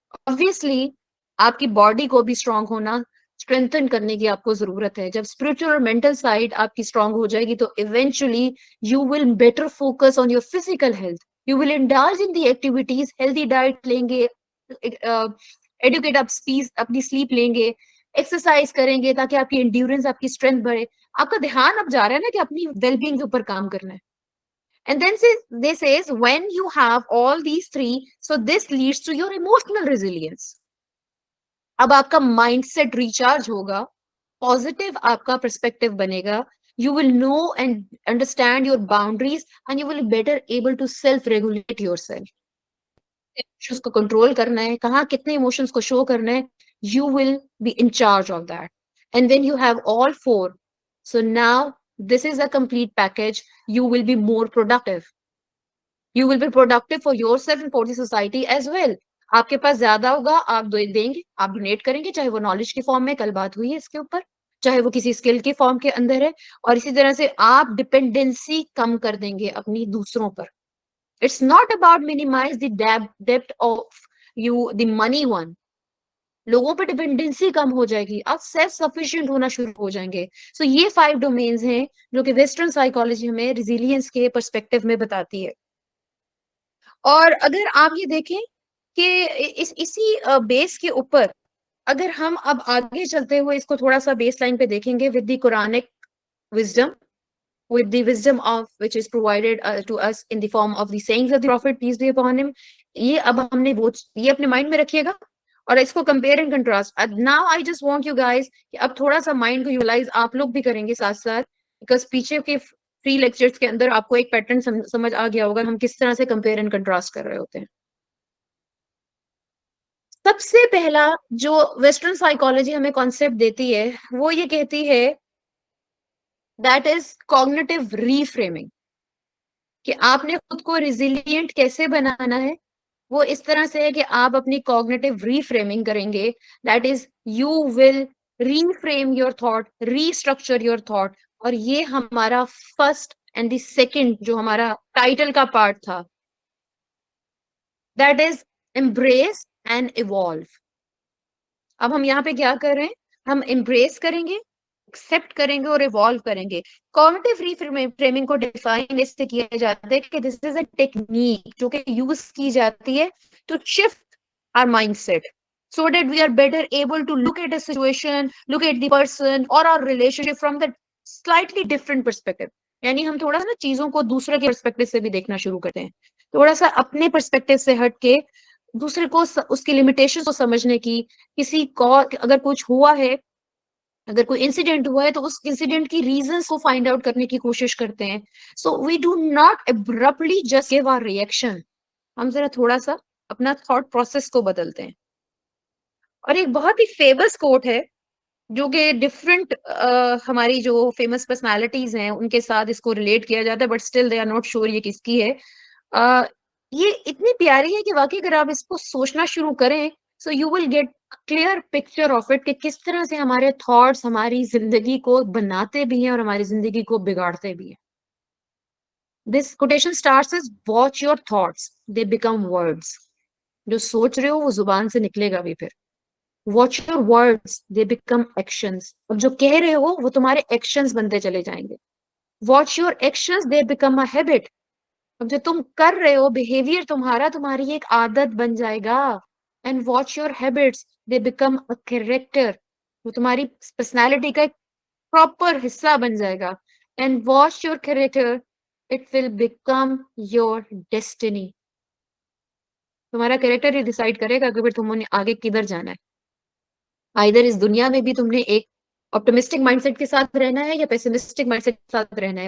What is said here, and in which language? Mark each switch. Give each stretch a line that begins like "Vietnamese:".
Urdu: obviously آپ کی body کو بھی اسٹرانگ ہونا, اسٹرینتھن کرنے کی آپ کو ضرورت ہے. جب اسپرچل اور مینٹل سائڈ آپ کی اسٹرانگ ہو جائے گی, تو eventually
English: You will better focus on your physical health. You will indulge in the activities,
Urdu: healthy diet لیں گے, ایڈوکیٹ اپنی سلیپ لیں گے, ایکسرسائز کریں گے تاکہ آپ کی انڈیورنس, آپ کی اسٹرینتھ بڑھے. آپ کا دھیان اب جا رہا ہے نا کہ اپنی ویل بینگ کے اوپر کام کرنا ہے.
English: And then they says when you have all these three, so this leads to your emotional resilience.
Urdu: اب آپ کا مائنڈ سیٹ ریچارج ہوگا, پازیٹیو آپ کا پرسپیکٹو بنے گا.
English: You will know and understand your boundaries, and you will be better able to self-regulate yourself.
Urdu: Emotions کو control کرنا ہے, کہاں کتنے ایموشنس کو شو کرنا ہے,
English: you will be in charge of that. And when you have all four, so now this is a complete package. You will be more productive. You will be productive for yourself and for the society as well.
Urdu: آپ کے پاس زیادہ ہوگا, آپ دیں گے, آپ donate کریں گے, چاہے وہ نالج کی فارم میں, کل بات ہوئی ہے اس کے اوپر, چاہے وہ کسی اسکل کی فارم کے اندر ہے, اور اسی طرح سے آپ ڈپینڈنسی کم کر دیں گے اپنی دوسروں پر.
English: It's not about minimize the depth of the money one.
Urdu: لوگوں پہ ڈپینڈنسی کم ہو جائے گی, آپ سیلف سفیشینٹ ہونا شروع ہو جائیں گے. سو یہ 5 ڈومینز ہیں جو کہ ویسٹرن سائیکالوجی ہمیں ریزیلینس کے پرسپیکٹو میں بتاتی ہے. اور اگر آپ یہ دیکھیں کہ اسی بیس کے اوپر اگر ہم اب آگے چلتے ہوئے اس کو تھوڑا سا بیس لائن پہ دیکھیں گے,
English: with the Quranic wisdom, with the wisdom of which is provided to us in the form of the sayings of the Prophet, peace be upon him.
Urdu: یہ اب ہم نے یہ اپنے مائنڈ میں رکھیے گا, اور اس کو compare and contrast.
English: now I just want you guys
Urdu: کہ اب تھوڑا سا مائنڈ کو یوٹیلائز آپ لوگ بھی کریں گے ساتھ ساتھ, بیکاز پیچھے کے 3 لیکچرز کے اندر آپ کو ایک پیٹرن سمجھ آ گیا ہوگا ہم کس طرح سے کمپیئر اینڈ کنٹراسٹ کر رہے ہوتے ہیں. سب سے پہلا جو ویسٹرن سائیکالوجی ہمیں کانسیپٹ دیتی ہے وہ یہ کہتی ہے
English: that is cognitive reframing,
Urdu: کہ آپ نے خود کو ریزیلینٹ کیسے بنانا ہے. وہ اس طرح سے ہے کہ آپ اپنی کوگنیٹو ریفریمنگ کریں گے.
English: That is you will reframe your thought, restructure your thought.
Urdu: اور یہ ہمارا فرسٹ اینڈ دی سیکنڈ جو ہمارا ٹائٹل کا پارٹ تھا،
English: That is embrace and evolve.
Urdu: اب ہم یہاں پہ کیا کر رہے ہیں؟ ہم امبریس کریں گے، ایکسپٹ کریں گے اور ایوالو کریں گے. کوگنیٹو ریفریمنگ کو ڈیفائن اس سے کیا جاتا ہے کہ دس از اے ٹیکنیک جو کہ یوز کی جاتی ہے
English: To shift our mindset so that we are better able to look at a situation, look at the person or our relationship from the slightly different perspective.
Urdu: یعنی ہم تھوڑا سا نا چیزوں کو دوسرے کے پرسپیکٹو سے بھی دیکھنا شروع کرتے ہیں، تھوڑا سا اپنے پرسپیکٹو سے ہٹ کے دوسرے کو اس کی لمیٹیشن کو سمجھنے کی. کسی کو اگر کچھ ہوا ہے، اگر کوئی انسیڈنٹ ہوا ہے تو اس انسیڈنٹ کی ریزنس کو فائنڈ آؤٹ کرنے کی کوشش کرتے ہیں.
English: so we do not abruptly just give our reaction,
Urdu: ہم ذرا تھوڑا سا اپنا تھاٹ پروسیس کو بدلتے ہیں. اور ایک بہت ہی فیمس کوٹ ہے جو کہ ڈفرنٹ ہماری جو فیمس پرسنالٹیز ہیں ان کے ساتھ اس کو ریلیٹ کیا جاتا ہے،
English: but still they are not sure
Urdu: یہ کس کی ہے. یہ اتنی پیاری ہے کہ واقعی اگر آپ اس کو سوچنا شروع کریں
English: so you will get clear picture of it
Urdu: کہ کس طرح سے ہمارے تھاٹس ہماری زندگی کو بناتے بھی ہیں اور ہماری زندگی کو بگاڑتے بھی ہیں.
English: This quotation starts is watch your thoughts they become words.
Urdu: جو سوچ رہے ہو وہ زبان سے نکلے گا بھی. پھر
English: Watch your words they become actions.
Urdu: اب جو کہہ رہے ہو وہ تمہارے ایکشنز بنتے چلے جائیں گے.
English: Watch your actions they become a habit.
Urdu: اب جو تم کر رہے ہو بہیویئر تمہارا تمہاری ایک عادت بن جائے گا.
English: And watch your habits they become a character.
Urdu: وہ تمہاری پرسنالٹی کا ایک پراپر حصہ بن جائے گا.
English: And watch your character it will become your destiny.
Urdu: تمہارا کریکٹر ہی ڈیسائیڈ کرے گا کہ پھر تم نے آگے کدھر جانا ہے. آئیدر اس دنیا میں بھی تم نے ایک آپٹمسٹک مائنڈ سیٹ کے ساتھ رہنا ہے یا پیسمسٹک مائنڈ سیٹ کے ساتھ رہنا ہے.